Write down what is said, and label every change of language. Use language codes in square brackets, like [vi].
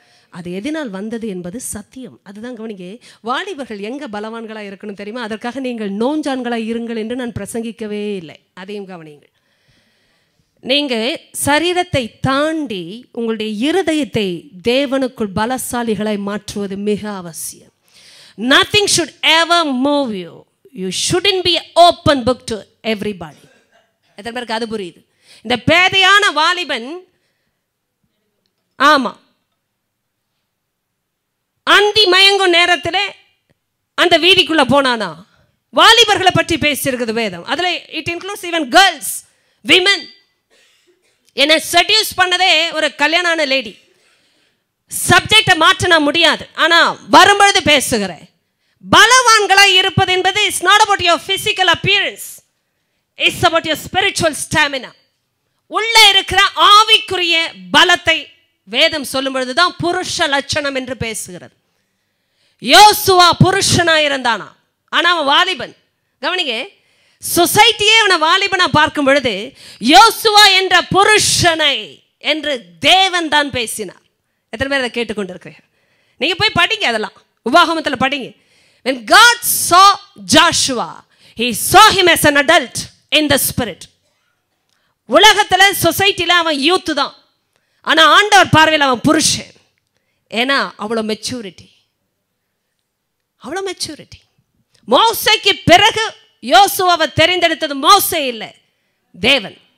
[ta] அது எதனால் வந்தது என்பது சத்தியம். அதுதான் கவனிங்க. வாலிபர்கள் எங்கே பலவான்களாக இருக்கணும் தெரியுமா? அதற்காக நீங்கள் நோஞ்சான்களாக இருங்கள் என்று நான் பிரசங்கிக்கவே இல்லை. அதையும் கவனிங்கள். நீங்கள் சரீரத்தை தாண்டி உங்களுடைய இருதயத்தை தேவனுக்குள் பலசாலிகளை மாற்றுவது மிக அவசியம். [en] Nothing should ever move you. You shouldn't be an open book to everybody. [ta] எத்தனை பேருக்கு அது புரியுது? இந்த பேதையான வாலிபன், ஆமாம், அந்தி மயங்கும் நேரத்தில் அந்த வீதிக்குள்ளே போனானா. வாலிபர்களை பற்றி பேசியிருக்குது வேதம். அதில் [en] It includes even girls, women. [ta] என்னை செட்யூஸ் பண்ணதே ஒரு கல்யாணான லேடி. சப்ஜெக்டை மாற்றினா முடியாது, ஆனால் வரும்பொழுது பேசுகிறேன். பலவான்களாக இருப்பது என்பது [en] It's not about your physical appearance, it's about your spiritual stamina. [ta] உள்ளே இருக்கிற ஆவிக்குரிய பலத்தை வேதம் சொல்லும் பொழுதுதான் புருஷ லட்சணம் என்று பேசுகிறது. யோசுவா புருஷனா இருந்தானா, ஆனால் அவன் வாலிபன். கவனிங்க, சொசைட்டியே அவனை வாலிபனா பார்க்கும் பொழுது யோசுவா என்ற புருஷனை என்று தேவன் தான் பேசினார். எத்தனை பேர் அதை கேட்டுக்கொண்டிருக்கிறீர்கள்? நீங்கள் போய் படிங்க, அதெல்லாம் உபாகமத்தில் படிங்க. [en] When God saw Joshua, he saw him as an adult in the spirit. [ta] உலகத்தில் சொசைட்டியில் அவன் யூத்து தான், ஆனால் ஆண்டவர் பார்வையில் அவன் புருஷன். ஏன்னா அவ்வளோ மெச்சூரிட்டி, அவ்வளோ மெச்சூரிட்டி. மோசைக்கு பிறகு யோசுவாவை தெரிந்தெடுத்தது மோசே இல்லை, தேவன்.